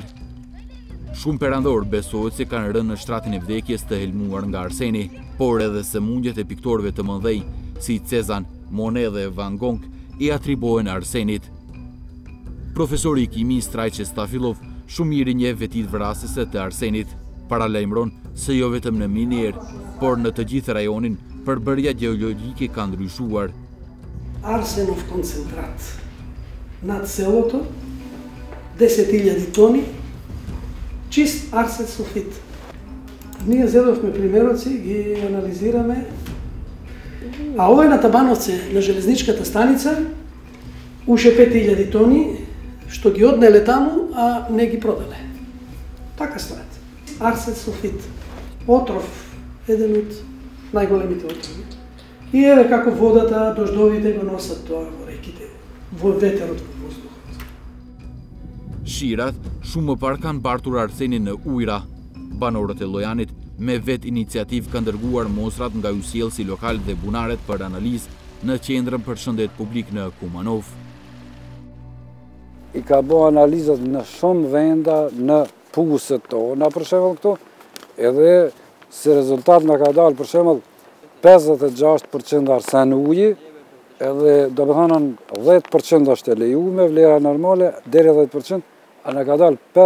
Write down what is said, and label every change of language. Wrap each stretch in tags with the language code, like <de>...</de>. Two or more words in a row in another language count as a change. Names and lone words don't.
<sq>Shumë perandor besohet se kanë rënë në shtratin e vdekjes të helmuar nga arseni, por edhe sëmundjet e piktorëve të mëdhej si Cezanne, Monet dhe Van Gogh i atribuohen arsenit. Profesori i kimisë Trajçe Stafilov shumë mirë njeh vetit vrasëse të arsenit. Paralajmëron se jo vetëm në minier, por në të gjithë rajonin përbërja gjeologjike ka ndryshuar.</sq> <mk>Арсенов концентрат над селото 10.000 тони чист арсен сулфит. Ние зедовме примероци, ги анализираме, а овој на Табановце, на железничката станица, уше 5.000 тони, што ги однеле таму, а не ги продале. Така стоят. Арсен сулфит. Отров, еден од најголемите отрови. И еве како водата, дождовите го носат тоа во реките, во ветерот во воздухот.</mk> <sq>Shirat shumë më parë kanë bartur arsenin në ujra. Banorët e Llojanit me vetë iniciativë kanë dërguar mostrat nga yjsjellësi lokal dhe bunaret për analizë në qendrën për shëndet publik në Kumanov. I ka bërë analizat në shumë venda në puset tona, për shembull këtu, edhe si rezultat na ka dalë për shembull 56% arsen uji, edhe do të thonë 10% është e lejuar, vlera normale deri 10%, a na ka dalë</sq>